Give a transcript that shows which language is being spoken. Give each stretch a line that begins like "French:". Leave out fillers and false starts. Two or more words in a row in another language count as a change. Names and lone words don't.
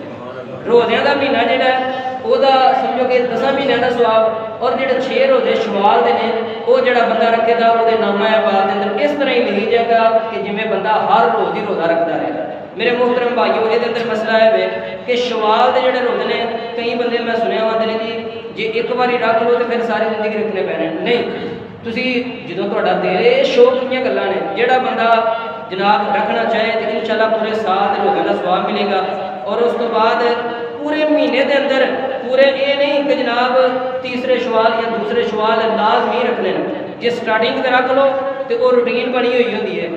Punjabi: روزیاں دا مہینہ جڑا ہے وہ دا سمجھو کہ 10 مہینے دا ثواب، اور جڑے 6 روزے شوال دے نے وہ جڑا بندہ رکھے گا وہ دے نامہ اعمال دے اندر اس طرح ہی لکھی جائے گا کہ جویں بندہ ہر روز ہی روزہ رکھدا رہے۔ میرے محترم بھائیو، یہ اندر مسئلہ ہے کہ شوال دے جڑے روزے نے کئی بندے میں سنیا ہوتے ہیں جی جی ایک باری رکھ لو تو پھر ساری زندگی رکھنے پینے، نہیں، تسی جدوں تہاڈا دل ہے شوق دیاں گلاں نے، جڑا بندہ جناب رکھنا چاہے تو انشاءاللہ پورے سال دے روزے دا ثواب ملے گا۔ اور اس تو بعد پورے مہینے دے اندر پورے یہ نہیں کہ جناب تیسرے شوال یا دوسرے شوال لازمی رکھنے، جی سٹارٹنگ تے رکھ لو تو وہ روٹین بنی ہوئی ہوتی ہے۔